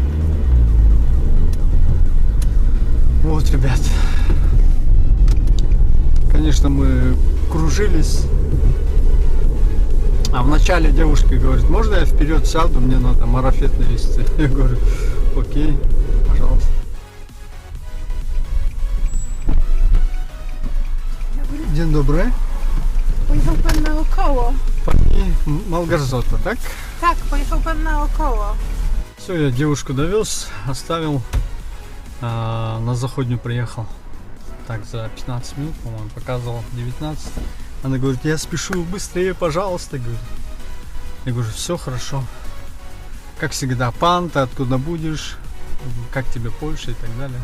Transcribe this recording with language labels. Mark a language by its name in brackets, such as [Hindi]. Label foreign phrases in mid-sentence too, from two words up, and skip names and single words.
[Russian] Вот, ребят. Конечно, мы кружились. А вначале девушка говорит, можно я вперед сяду, мне надо марафет навести. Я говорю, окей, пожалуйста. [Polish] Dzień dobry. Pojechał pan naokoło. Pani Malgorzata, так? Tak, pojechał pan naokoło. [Russian] Все, я девушку довез, оставил, на заходнюю приехал. Так, за 15 минут, по-моему, показывал 19. Она говорит, я спешу, быстрее, пожалуйста, говорит. Я говорю, все хорошо. Как всегда, пан, ты откуда будешь, как тебе Польша и так далее.